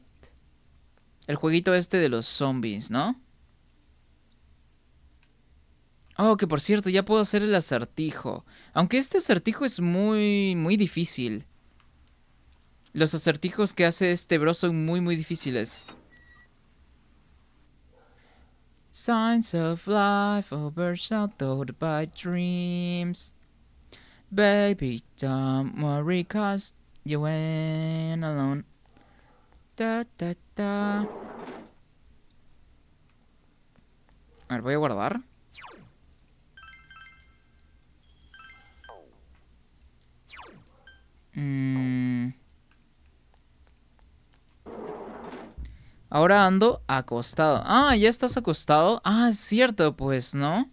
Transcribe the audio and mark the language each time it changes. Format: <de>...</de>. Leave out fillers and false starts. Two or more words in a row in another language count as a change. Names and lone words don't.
<es>El jueguito este de los zombies, ¿no? Oh, que por cierto, ya puedo hacer el acertijo. Aunque este acertijo es muy difícil. Los acertijos que hace este bro son muy difíciles.</es> <en>Signs of life overshadowed by dreams. Baby, don't worry, cause you went alone.</en> <es>Da, da, da. A ver, voy a guardar. Ahora ando acostado. Ah, ya estás acostado. Ah, es cierto, pues, ¿no?</es>